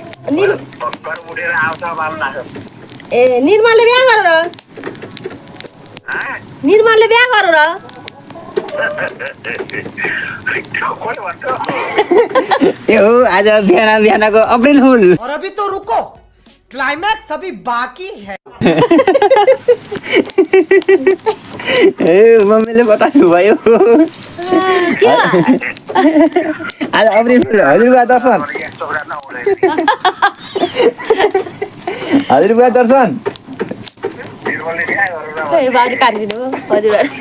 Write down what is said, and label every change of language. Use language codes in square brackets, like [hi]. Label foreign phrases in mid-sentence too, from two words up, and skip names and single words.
[ne] भर्खर उठेर आउँछ बाल्ला ए निर्मलले बिहा गरौ र निर्मलले बिहा गरौ र कोले भन्छ ए हो आज बिहान बिहानको [en] April fool [hi] और अभी तो रुको क्लाइमैक्स अभी बाकी है [ne] ए मम्मीले बताउनु भयो के आज [en] April fool [ne] हजुरबा दर्शन हजुरबा दर्शन निर्मलले बिहा गरेर ए बाबु काटिदिनु हजुर